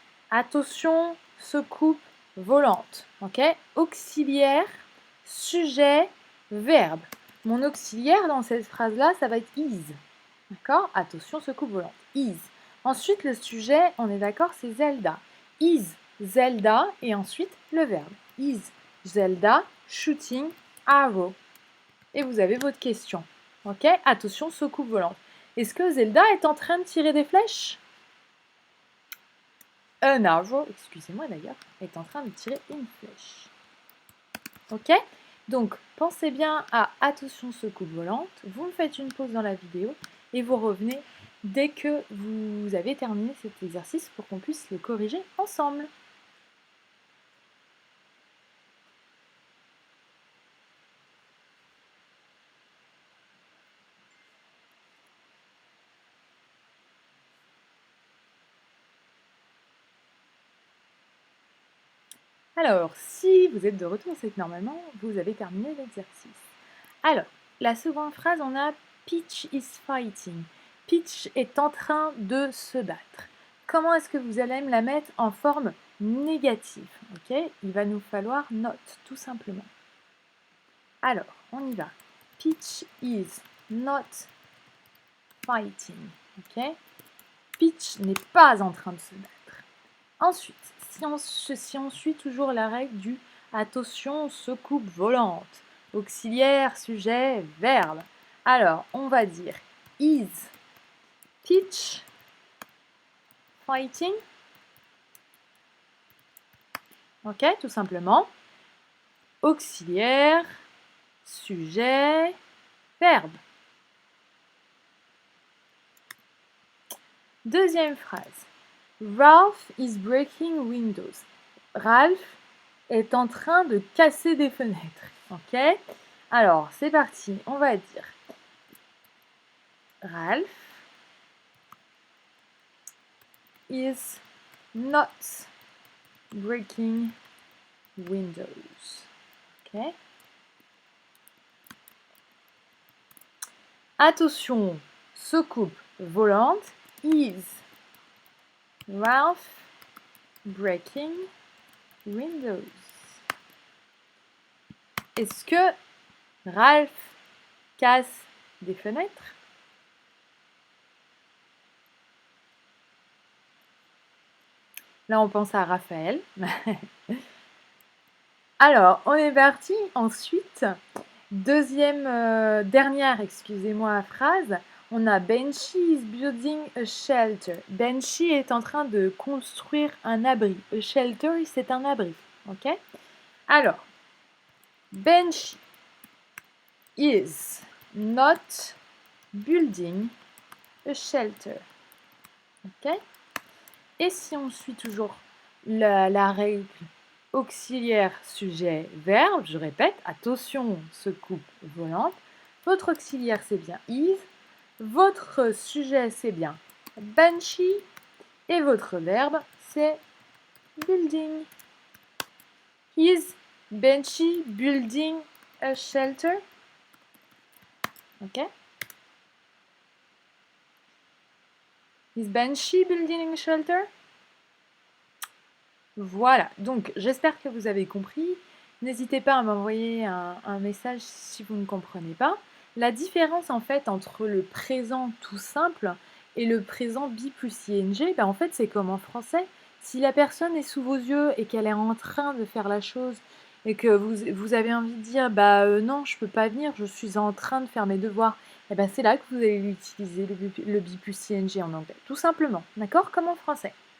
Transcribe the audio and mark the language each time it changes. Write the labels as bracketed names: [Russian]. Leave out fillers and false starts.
[French] Attention, secoupe volante. Ok? Auxiliaire, sujet, verbe. Mon auxiliaire dans cette phrase-là, ça va être is. D'accord? Attention, secoupe volante. Is. Ensuite, le sujet, on est d'accord, c'est Zelda. Is Zelda et ensuite le verbe. [English] Is Zelda shooting arrow? [French] Et vous avez votre question. Ok? Attention, secoupe volante. Est-ce que Zelda est en train de tirer des flèches? Un arrow, excusez-moi d'ailleurs, est en train de tirer une flèche. Ok? Donc, pensez bien à attention secoupe volante. Vous me faites une pause dans la vidéo et vous revenez dès que vous avez terminé cet exercice pour qu'on puisse le corriger ensemble. Alors, si vous êtes de retour, c'est que normalement, vous avez terminé l'exercice. Alors, la seconde phrase, on a [English] Peach is fighting. [French] Peach est en train de se battre. Comment est-ce que vous allez me la mettre en forme négative? Ok, il va nous falloir not, tout simplement. Alors, on y va. [English] Peach is not fighting. [French] Ok, Peach n'est pas en train de se battre. Ensuite, si on suit toujours la règle du attention, secoupe volante, auxiliaire, sujet, verbe. Alors, on va dire [English] is Peach fighting? [French] Ok, tout simplement. Auxiliaire, sujet, verbe. Deuxième phrase. [English] Ralph is breaking windows. [French] Ralph est en train de casser des fenêtres. Ok? Alors, c'est parti. On va dire [English] Ralph is not breaking windows. [French] Ok? Attention, secoupe volante. [English] Is Ralph breaking windows? [French] Est-ce que Ralph casse des fenêtres? Là, on pense à Raphaël. Alors, on est parti. Ensuite, dernière, excusez-moi, phrase. [English] On a Benchy is building a shelter. [French] Benchy est en train de construire un abri. A shelter, c'est un abri. Ok? [English] Alors, Benchy is not building a shelter. [French] Ok? Et si on suit toujours la règle auxiliaire, sujet, verbe, je répète, attention, secoupe volante. Votre auxiliaire, c'est bien is. Votre sujet, c'est bien Benchy. Et votre verbe, c'est building. [English] Is Benchy building a shelter? Ok? Is Benchy building a shelter? [French] Voilà, donc j'espère que vous avez compris. N'hésitez pas à m'envoyer un message si vous ne comprenez pas. La différence en fait entre le présent tout simple et le présent bi plus ing, ben, en fait c'est comme en français. Si la personne est sous vos yeux et qu'elle est en train de faire la chose et que vous avez envie de dire non, je peux pas venir, je suis en train de faire mes devoirs, et ben c'est là que vous allez utiliser le bi plus ing en anglais, tout simplement, d'accord? Comme en français.